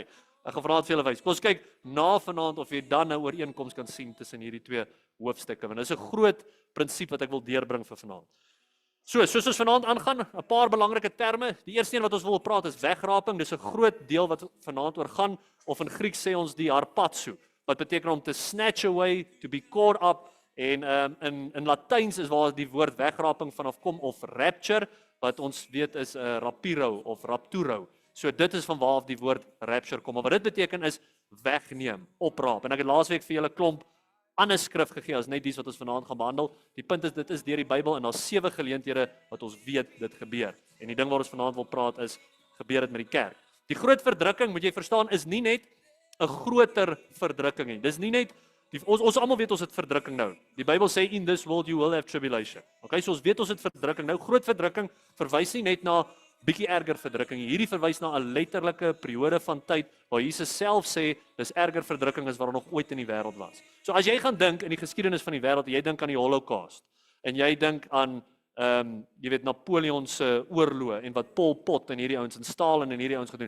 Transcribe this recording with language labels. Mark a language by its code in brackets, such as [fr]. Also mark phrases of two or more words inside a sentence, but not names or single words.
[af] Ek gaan vanaand vir julle wys. Kom ons kyk na vanaand of jy dan 'n ooreenkoms kan sien tussen hierdie 2 hoofstukke. Want dis 'n groot prinsip wat ek wil deurbring vir vanaand. Soos ons vanaand aangaan, 'n paar belangrike terme. Die eerste een wat ons wil praat is wegraping. Dis 'n groot deel wat vanaand oor gaan, of in Grieks sê ons die harpazo, wat beteken om te [en] snatch away, to be caught up, [af] en in Latyns is waar die woord wegraping vanaf kom, of rapture, wat ons weet is rapiro of rapturo. So dit is van waar af die woord rapture kom. Maar wat dit beteken is wegneem, opraap. En ek het laasweek vir julle klomp ander skrif gegee as net dies wat ons vanaand gaan behandel. Die punt is, dit is deur die Bybel en daar's 7 geleenthede wat ons weet dit gebeur. En die ding waar ons vanaand wil praat is, gebeur dit met die kerk. Die groot verdrukking, moet jy verstaan, is nie net 'n groter verdrukking nie. Dis nie net, ons almal weet ons het verdrukking nou. Die Bybel sê, [en] in this world you will have tribulation. Okay, so [af] ons weet ons het verdrukking. Nou, groot verdrukking verwys nie net na bietjie erger verdrukking. Hierdie verwys na 'n letterlike periode van tyd waar Jesus self sê dis erger verdrukking as wat nog ooit in die wêreld was. So as jy gaan dink in die geskiedenis van die wêreld, jy dink aan die Holocaust en jy dink aan jy weet Napoleon se oorloë en wat Pol Pot en hierdie ouens en Stalin en hierdie ouens gedoen.